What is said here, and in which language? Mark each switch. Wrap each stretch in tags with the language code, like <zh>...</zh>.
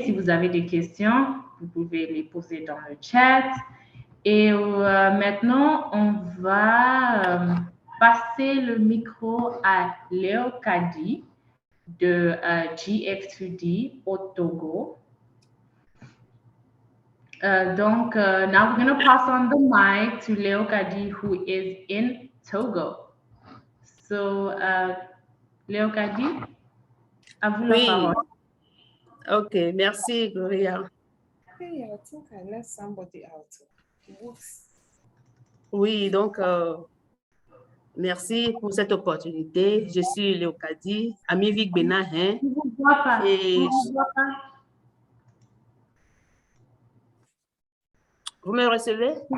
<fr>Si vous avez des questions, vous pouvez les poser dans le chat. Et maintenant, on va passer le micro à Léo Kadi de GF2D au Togo.</fr> <en>Now we're going to pass on the mic to Léo Kadi, who is in Togo.</en> <fr>So, Léo Kadi, à vous la parole. Ok, merci, Gloria.</fr> <en>Hey, I think I let somebody out. Whoops.</en> <fr>Oui, donc, merci pour cette opportunité. Je suis Léo Kadi, Ami Vic Benahin. Je ne vous vois pas. Et Je ne vous vois pas. vous me recevez?</fr>